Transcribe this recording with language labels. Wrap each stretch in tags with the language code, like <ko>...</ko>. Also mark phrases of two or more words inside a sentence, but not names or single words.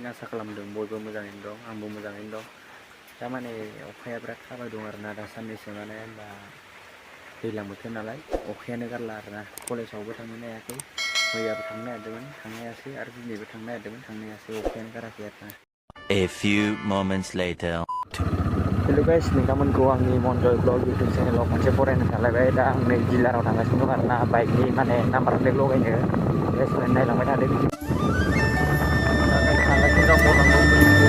<brx>Asa खालामदों बयबो मोजाङैनो दं, आंबो मोजाङैनो दं. दा माने अखाया बिराद हाबाय दं आरोना दा साननैसो माने दा दैज्लां बोथोर नालाय अखायानो गारला आरोना. कलेजावबो थांनो हायाखै, मैयाबो थांनो नागिरदोंमोन थांनो हायासै आरो दिनैबो थांनो नागिरदोंमोन थांनो हायासै, अखायानो गाराखै आरोना.</brx> <en>A few moments later. Hello guys,</en> <brx>नोंथांमोनखौ आंनि मनजय ब्लग इउटुब चेनेलाव खनसे फरायनो थालायबाय. दा आं नै डिलाराव थांगासिनो दं आरोना बाइकनि माने</brx> <en>number plate</en> <brx>लगायनो. नायलांबाय थादों. थांगासिनो दं</brx>